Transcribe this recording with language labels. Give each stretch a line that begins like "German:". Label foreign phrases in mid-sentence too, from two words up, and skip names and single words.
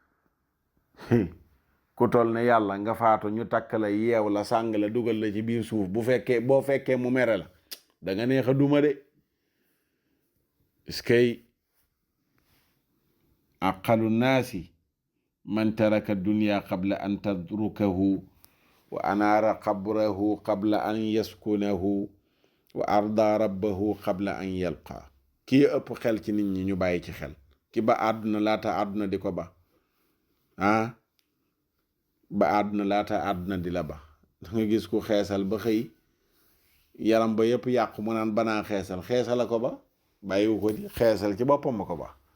Wolof: ku tol ne yàlla nga faatu ñu takk la yeew la sàng la dugal la ci biir suuf boo fekkee mu mere la da nga neex a duma de iskay
Arabic: أعقل الناس من ترك الدنيا قبل أن تتركه وأنار قبره قبل أن يسكنه وأرضى ربه قبل أن يلقاه
Wolof: kii ëpp xel ci nit ñi ñu bàyyi ci xel ki ba àdduna laata àdduna di ko ba ba àdduna laata àdduna di la ba da nga gis ku xeesal ba xëy yaram ba yëpp yàqu mu naan banaa xeesal a ko ba bàyyiwu ko di xeesal ci boppam ma ko ba